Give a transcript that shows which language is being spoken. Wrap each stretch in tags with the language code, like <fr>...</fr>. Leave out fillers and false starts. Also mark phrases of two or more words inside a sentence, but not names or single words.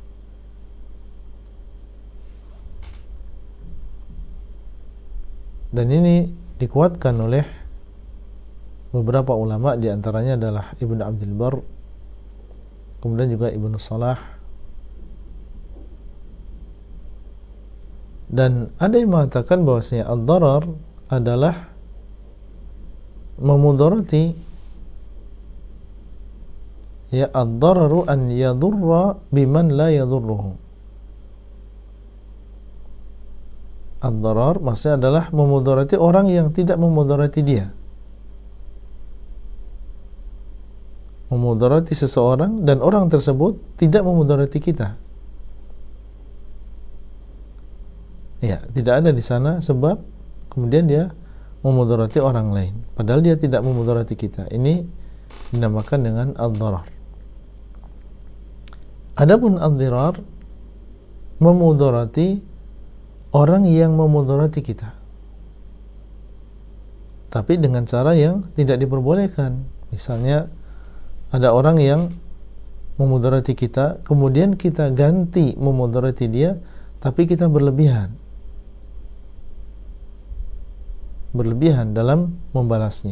<id>Dan ini dikuatkan oleh beberapa ulama, di antaranya adalah Ibnu Abdul Barr, kemudian juga Ibnu Salah, dan ada yang mengatakan bahwasanya ad-darar adalah memudarati, ya,</id> <ar>الضرر أن يضر بمن لا يضره.</ar> <id>Ad-darar maksudnya adalah memudarati orang yang tidak memudarati dia, memudarati seseorang dan orang tersebut tidak memudarati kita. Ya, tidak ada di sana sebab kemudian dia memudarati orang lain padahal dia tidak memudarati kita. Ini dinamakan dengan ad-darar. Adapun ad-dirar, memudarati orang yang memudarati kita, tapi dengan cara yang tidak diperbolehkan. Misalnya ada orang yang memudarati kita, kemudian kita ganti memudarati dia, tapi kita berlebihan dalam membalasnya.</id>